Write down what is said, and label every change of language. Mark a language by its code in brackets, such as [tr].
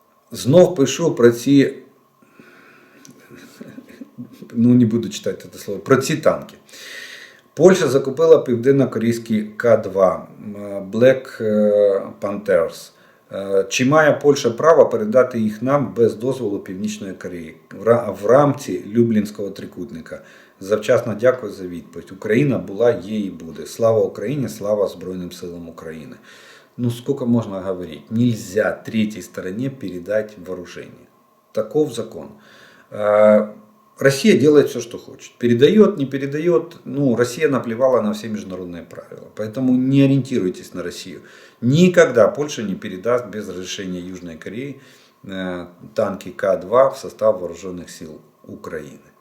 [uk] Знов пишу про ці, не буду читати це слово, про ці танки. Польща закупила південно-корейські К2 Black Panthers. Чи має Польща право передати їх нам без дозволу Північної Кореї в рамці Люблінського трикутника? Завчасно дякую за відповідь. Україна була, є і буде. Слава Україні, слава Збройним силам України. [ru] Сколько можно говорить? Нельзя третьей стороне передать вооружение. Таков закон. Россия делает все, что хочет. Передает, не передает. Россия наплевала на все международные правила. Поэтому не ориентируйтесь на Россию. Никогда Польша не передаст без разрешения Южной Кореи танки К2 в состав вооруженных сил Украины.